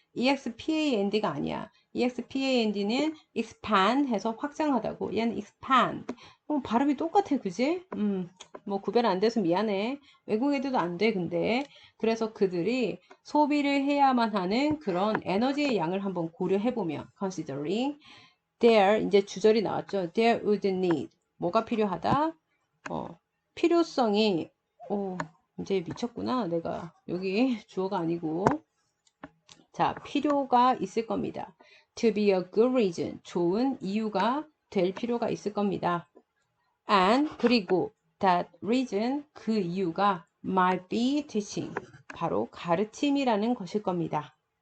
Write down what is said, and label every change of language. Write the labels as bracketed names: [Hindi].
[Korean] expand가 아니야. expand는 expand 해서 확장하다고 얘는 expand 발음이 똑같아 그지? 뭐 구별 안 돼서 미안해. 외국 애들도 안 돼 근데 그래서 그들이 소비를 해야만 하는 그런 에너지의 양을 한번 고려해보면 [English] considering there [Korean] 이제 주절이 나왔죠. [English] there would need [Korean] 뭐가 필요하다? 필요성이 이제 미쳤구나. 내가 여기 주어가 아니고 자 필요가 있을 겁니다. [English] to be a good reason [Korean] 좋은 이유가 될 필요가 있을 겁니다. and 그리고 [English] that reason [Korean] 그 이유가 [English] might be teaching [Korean] 바로 가르침이라는 것일 겁니다.